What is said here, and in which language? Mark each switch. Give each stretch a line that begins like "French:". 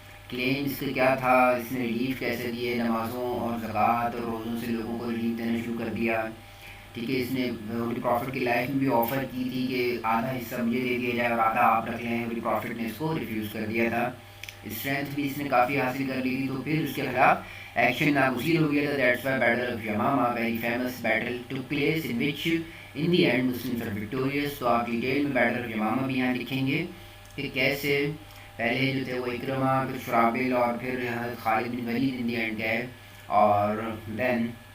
Urdu: کلیم اس کا کیا تھا, اس نے ریلیف کیسے دیے, نمازوں اور زکوٰۃ اور روزوں سے لوگوں کو ریلیف دینا شروع کر دیا. ٹھیک ہے, اس نے ہولی پروفٹ کی لائف میں بھی آفر کی تھی کہ آدھا حصہ مجھے دے دیا جائے اور آدھا آپ رکھ لیں. ہولی پروفٹ نے اس کو ریفیوز کر دیا تھا. اسٹرینتھ بھی اس نے کافی حاصل کر لی تھی, تو پھر اس کے خلاف ایکشن ناگزیر ہو گیا تھا.
English: That's why battle of Yamama, very famous battle took place in which in the end Muslims are victorious.
Urdu: تو آپ ڈیٹیل میں بیٹل آف یمامہ بھی یہاں لکھیں گے کہ کیسے پہلے جو تھے وہ اکرمہ, پھر شرابیل, اور پھر خالد بن ولید
English: in the end
Urdu: گئے, اور دین